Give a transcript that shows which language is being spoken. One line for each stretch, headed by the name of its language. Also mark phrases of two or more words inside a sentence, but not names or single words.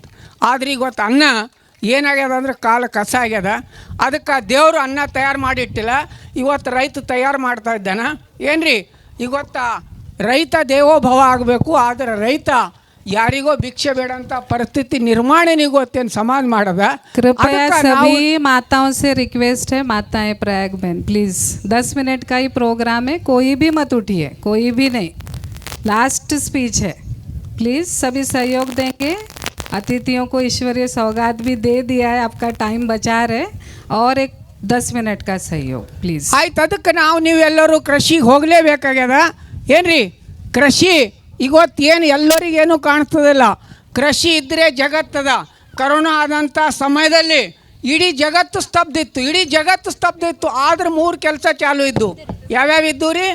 Kannada: ಆದ್ರೆ ಈಗ ಗೊತ್ತು ಅನ್ನ ಏನಾಗ್ಯದ ಅಂದ್ರೆ ಕಾಲ ಕಸ ಆಗ್ಯದ. ಅದಕ್ಕೆ ದೇವರು ಅನ್ನ ತಯಾರು ಮಾಡಿಟ್ಟಿಲ್ಲ, ಇವತ್ತು ರೈತ ತಯಾರು ಮಾಡ್ತಾ ಇದ್ದಾನ. ಏನ್ರಿ ಈಗ ಗೊತ್ತಾ, ರೈತ ದೇವೋಭವ ಆಗಬೇಕು. ಆದರೆ ರೈತ ಯಾರಿಗೋ ಭಿಕ್ಷೆ ಬೇಡ ಅಂತ ಪರಿಸ್ಥಿತಿ ನಿರ್ಮಾಣ ಗೊತ್ತೇನು ಸಮಾಜ ಮಾಡದ.
Hindi: कृपया सभी माताओं से रिक्वेस्ट है, माताएं प्रयाग बहन प्लीज 10 मिनट का ही प्रोग्राम है, कोई भी मत उठिए, कोई भी नहीं, लास्ट स्पीच है, प्लीज सभी सहयोग देंगे। अतिथियों को ईश्वरीय सौगात भी दे दिया है, आपका टाइम बचा रहे, और एक 10 मिनट का सहयोग प्लीज.
Kannada: ಆಯ್ತು, ಅದಕ್ಕೆ ನೀವೆಲ್ಲರೂ ಕೃಷಿಗೆ ಹೋಗಲೇಬೇಕಾಗ್ಯದ. ಏನ್ರಿ ಕೃಷಿ ಇವತ್ತೇನು ಎಲ್ಲರಿಗೇನು ಕಾಣಿಸ್ತದಿಲ್ಲ. ಕೃಷಿ ಇದ್ದರೆ ಜಗತ್ತದ. ಕರೋನಾ ಆದಂಥ ಸಮಯದಲ್ಲಿ ಇಡೀ ಜಗತ್ತು ಸ್ತಬ್ಧ ಇತ್ತು. ಆದ್ರೆ 3 ಕೆಲಸ ಚಾಲು ಇದ್ದು. ಯಾವ್ಯಾವ ಇದ್ದು ರೀ?